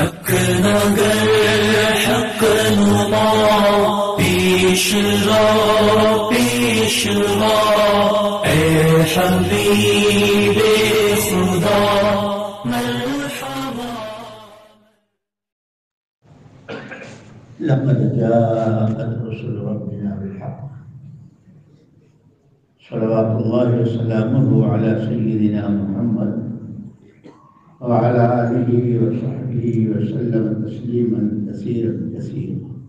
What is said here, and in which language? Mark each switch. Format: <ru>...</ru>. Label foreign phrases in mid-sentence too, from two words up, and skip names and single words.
<ur>نگر حق نما پیش رو اے حبیب خدا مرحبا.</ur> <ar>لقد جاءت رسل ربنا بالحق صلوات الله وسلامه على سيدنا محمد وعلى آله وصحبه وسلم تسليما كثيرا كثيرا.</ar>